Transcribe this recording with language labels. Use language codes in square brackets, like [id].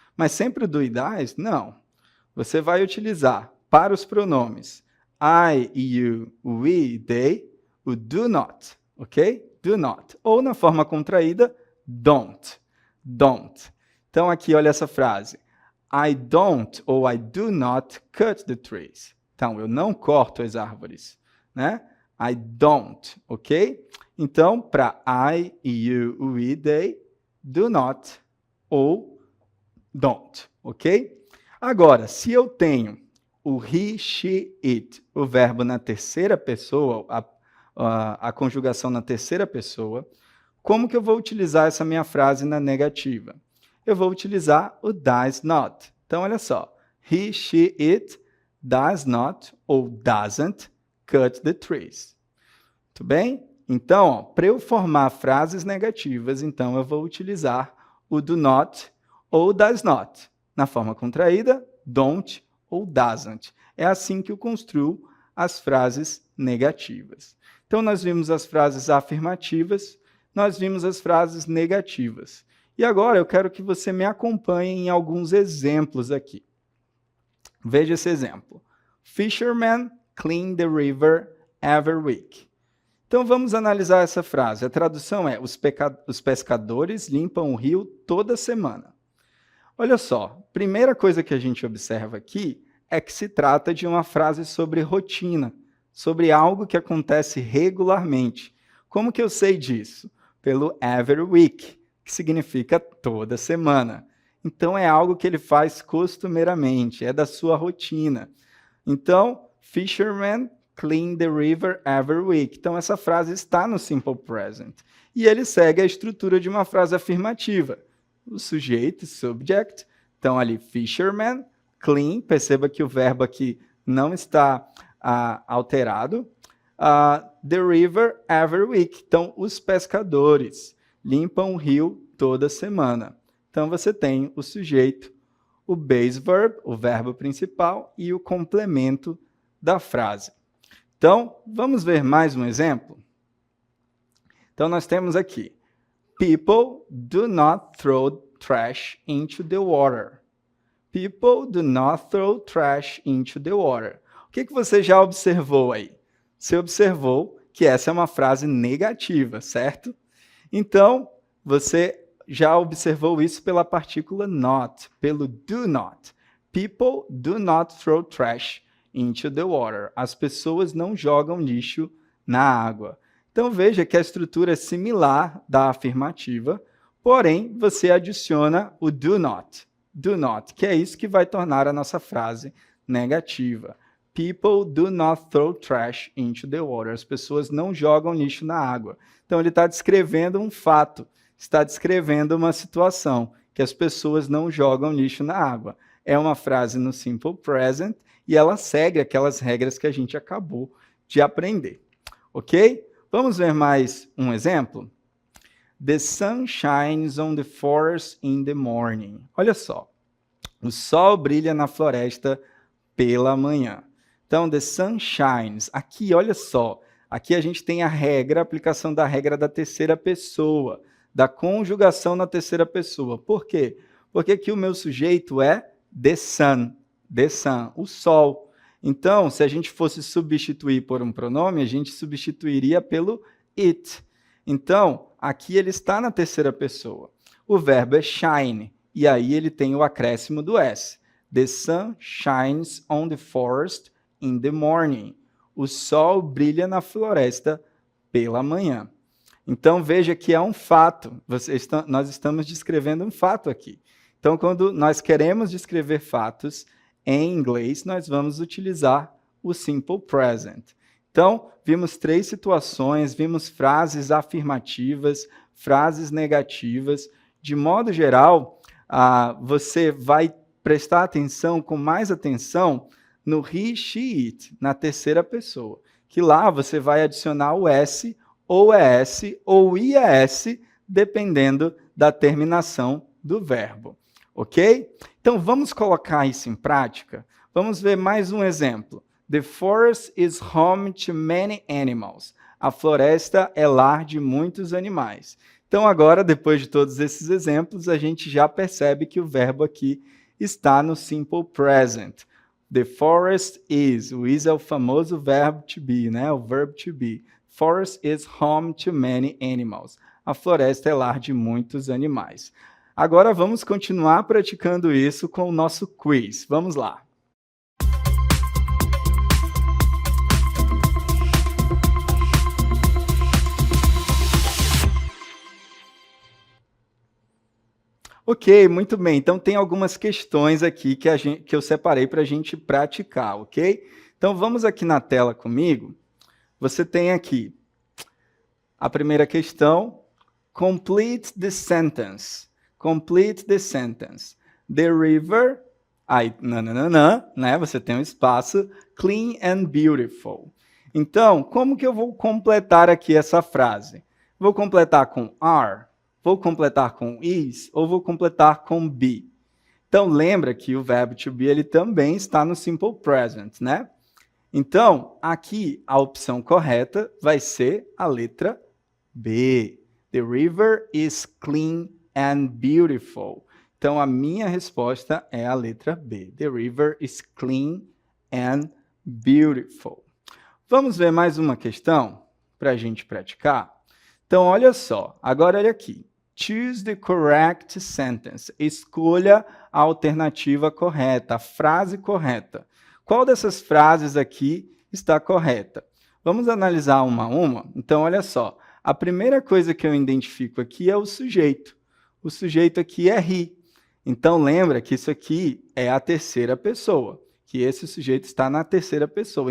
[pt] Mas sempre o do e das? Não. Você vai utilizar para os pronomes I, you, we, they, o do not, ok? Do not. Ou na forma contraída, don't. Don't. Então, aqui, olha essa frase. [en] I don't ou I do not cut the trees. [pt] Então, eu não corto as árvores, né? I don't, ok? Então, para I, you, we, they, do not ou don't, ok? Agora, se eu tenho o he, she, it, o verbo na terceira pessoa, a conjugação na terceira pessoa, como que eu vou utilizar essa minha frase na negativa? Eu vou utilizar o does not. Então, olha só. [en] He, she, it does not ou doesn't cut the trees. [pt] Muito bem? Então, para eu formar frases negativas, então eu vou utilizar o do not ou does not. Na forma contraída, don't ou doesn't. É assim que eu construo as frases negativas. Então, nós vimos as frases afirmativas, nós vimos as frases negativas. E agora eu quero que você me acompanhe em alguns exemplos aqui. Veja esse exemplo. [en] Fishermen clean the river every week. [pt] Então vamos analisar essa frase. A tradução é: os pescadores limpam o rio toda semana. Olha só, primeira coisa que a gente observa aqui é que se trata de uma frase sobre rotina, sobre algo que acontece regularmente. Como que eu sei disso? Pelo every week, que significa toda semana. Então, é algo que ele faz costumeiramente, é da sua rotina. [en] Então, fishermen clean the river every week. [pt] Então, essa frase está no simple present. E ele segue a estrutura de uma frase afirmativa. O sujeito, subject, então ali, fishermen, clean, perceba que o verbo aqui não está alterado. [en] The river every week, [pt] então, os pescadores limpam o rio toda semana. Então, você tem o sujeito, o base verb, o verbo principal, e o complemento da frase. Então, vamos ver mais um exemplo? Então, nós temos aqui, [en] people do not throw trash into the water. People do not throw trash into the water. [pt] O que você já observou aí? Você observou que essa é uma frase negativa, certo? Então, você já observou isso pela partícula not, pelo do not. [en] People do not throw trash into the water. [pt] As pessoas não jogam lixo na água. Então, veja que a estrutura é similar da afirmativa, porém, você adiciona o do not, que é isso que vai tornar a nossa frase negativa. [en] People do not throw trash into the water. [pt] As pessoas não jogam lixo na água. Então, ele está descrevendo um fato, está descrevendo uma situação, que as pessoas não jogam lixo na água. É uma frase no simple present e ela segue aquelas regras que a gente acabou de aprender. Ok? Vamos ver mais um exemplo? [en] The sun shines on the forest in the morning. [pt] Olha só. O sol brilha na floresta pela manhã. Então, [en] the sun shines. [pt] Aqui, olha só. Aqui a gente tem a regra, a aplicação da regra da terceira pessoa, da conjugação na terceira pessoa. Por quê? Porque aqui o meu sujeito é the sun, o sol. Então, se a gente fosse substituir por um pronome, a gente substituiria pelo it. Então, aqui ele está na terceira pessoa. O verbo é shine, e aí ele tem o acréscimo do S. [en] The sun shines on the forest in the morning. [pt] O sol brilha na floresta pela manhã. Então, veja que é um fato. Nós estamos descrevendo um fato aqui. Então, quando nós queremos descrever fatos em inglês, nós vamos utilizar o simple present. Então, vimos 3 situações, vimos frases afirmativas, frases negativas. De modo geral, você vai prestar atenção, com mais atenção, no he, she, it, na terceira pessoa. Que lá você vai adicionar o S, ou ES, ou IES, dependendo da terminação do verbo. Ok? Então, vamos colocar isso em prática? Vamos ver mais um exemplo. [en] The forest is home to many animals. [pt] A floresta é lar de muitos animais. Então, agora, depois de todos esses exemplos, a gente já percebe que o verbo aqui está no simple present. [en] The forest is. [pt] O is é o famoso verbo to be, né? O verbo to be. [en] Forest is home to many animals. [pt] A floresta é lar de muitos animais. Agora vamos continuar praticando isso com o nosso quiz. Vamos lá. Ok, muito bem. Então, tem algumas questões aqui que eu separei para a gente praticar, ok? Então, vamos aqui na tela comigo. Você tem aqui a primeira questão. [en] Complete the sentence. Complete the sentence. The river... [pt] Aí, né? Você tem um espaço. [en] Clean and beautiful. [pt] Então, como que eu vou completar aqui essa frase? Vou completar com are? Vou completar com is ou vou completar com be? Então, lembra que o verbo to be ele também está no simple present, né? Então, aqui a opção correta vai ser a letra B. [en] The river is clean and beautiful. [pt] Então, a minha resposta é a letra B. [en] The river is clean and beautiful. [pt] Vamos ver mais uma questão para a gente praticar? Então, olha só. Agora, olha aqui. [en] Choose the correct sentence. [pt] Escolha a alternativa correta, a frase correta. Qual dessas frases aqui está correta? Vamos analisar uma a uma? Então, olha só. A primeira coisa que eu identifico aqui é o sujeito. O sujeito aqui é he. Então, lembra que isso aqui é a terceira pessoa, que esse sujeito está na terceira pessoa.